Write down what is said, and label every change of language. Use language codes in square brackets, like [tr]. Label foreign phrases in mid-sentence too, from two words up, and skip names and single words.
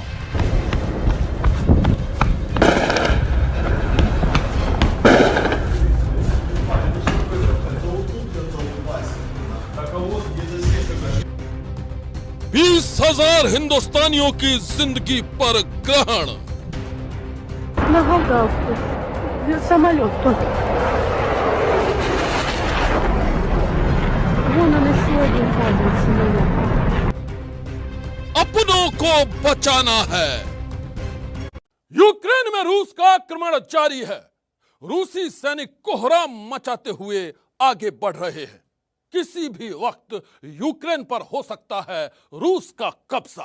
[hi] बीस 20,000 हिंदुस्तानियों की जिंदगी पर ग्रहण। [ru] Самолет тут. Вон он еще один падает самолет. [hi] अपनों को बचाना है। यूक्रेन में रूस का आक्रमण जारी है। रूसी सैनिक कोहराम मचाते हुए आगे बढ़ रहे हैं। किसी भी वक्त यूक्रेन पर हो सकता है रूस का कब्जा।